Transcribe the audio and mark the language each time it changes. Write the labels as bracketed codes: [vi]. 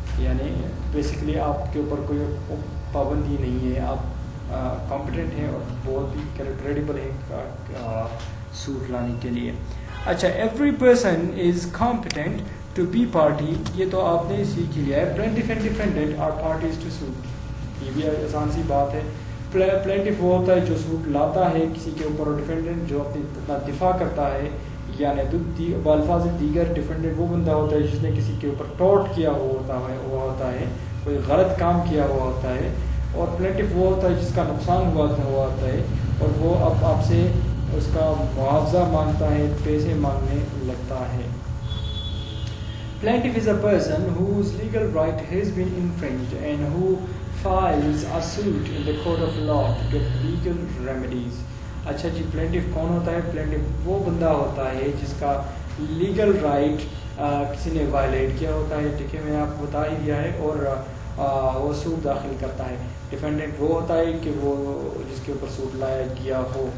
[ur] یعنی بیسیکلی آپ کے اوپر کوئی پابندی نہیں ہے، آپ کمپیٹنٹ ہیں اور بہت ہی کریڈیبل ہیں سوٹ لانے کے لیے. [en] اچھا، every person is competent to be party. [ur] یہ تو آپ نے سیکھ لیا ہے. [en] Plaintiff and defendant are parties to suit. [ur] یہ بھی آسان سی بات ہے. پلینٹف وہ ہوتا ہے جو سوٹ لاتا ہے کسی کے اوپر، اور ڈیفینڈنٹ جو اپنا دفاع کرتا ہے. یعنی بالفاظ دیگر ڈیفینڈنٹ وہ بندہ ہوتا ہے جس نے کسی کے اوپر ٹارٹ کیا ہوا ہوتا ہے، کوئی غلط کام کیا ہوا ہوتا ہے. اور پلینٹف وہ ہوتا ہے جس کا نقصان ہوا ہوتا ہے اور وہ اب آپ سے اس کا معاوضہ مانگتا ہے، پیسے مانگنے لگتا ہے. [en] Plaintiff is a person whose legal right has been infringed and who files a suit in the court of law to get legal remedies. [ur] اچھا جی، پلینٹف کون ہوتا ہے؟ پلینٹف وہ بندہ ہوتا ہے جس کا لیگل رائٹ کسی نے وائلیٹ کیا ہوتا ہے. ٹھیک ہے، میں آپ کو بتا ہی دیا ہے. اور وہ سوٹ داخل کرتا ہے. ڈیفینڈنٹ وہ ہوتا ہے کہ وہ جس کے اوپر سوٹ لایا گیا ہو.